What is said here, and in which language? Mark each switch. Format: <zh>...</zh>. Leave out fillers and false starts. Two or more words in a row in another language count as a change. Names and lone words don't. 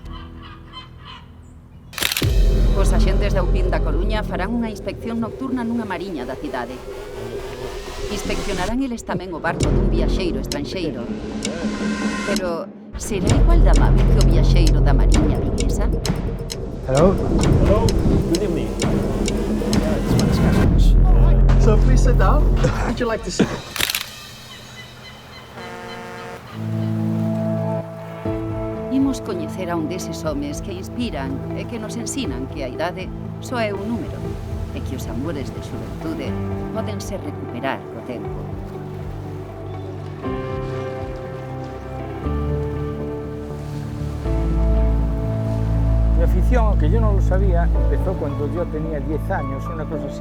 <gl>Os axentes da UPIM da Coruña farán unha inspección nocturna nunha mariña da cidade. Inspeccionarán eles tamén o barco dun viaxeiro estranxeiro. Pero será igual de amable que o viaxeiro da mariña viguesa?</gl> <en>Hello? Hello. Good evening. So please sit down. Would you like to sit?</en> <gl>Imos coñecer a un deses homes que inspiran e que nos ensinan que a idade só é un número e que os amores de xuventude pódense recuperar co tempo.</gl> <es>Mi afición, que yo no lo sabía, empezó cuando yo tenía 10 años, una cosa así.</es>